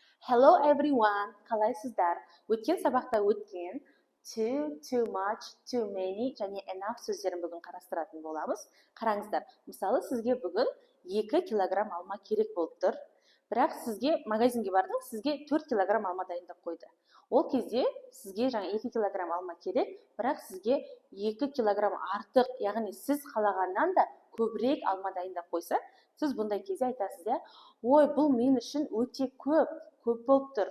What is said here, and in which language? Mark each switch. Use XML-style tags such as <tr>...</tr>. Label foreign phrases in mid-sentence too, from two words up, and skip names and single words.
<en>Hello everyone,</en> <kk>қалайсыздар? Өткен сабақта өткен</kk> <en>too much, too many</en> <kk>және enough сөздерін бүгін қарастыратын боламыз. Қараңыздар, мысалы сізге бүгін 2 килограмм алма керек болып тұр. Бірақ сізге магазинге бардың, сізге 4 килограмм алма дайындап қойды. Ол кезде сізге 2 килограмм алма керек, бірақ сізге 2 килограмм артық, яғни сіз қалағаннан да көбірек алма дайындап қойса, сіз бұндай кезде айтасыз, ой, бұл мен үшін өте көп болып тұр.</kk>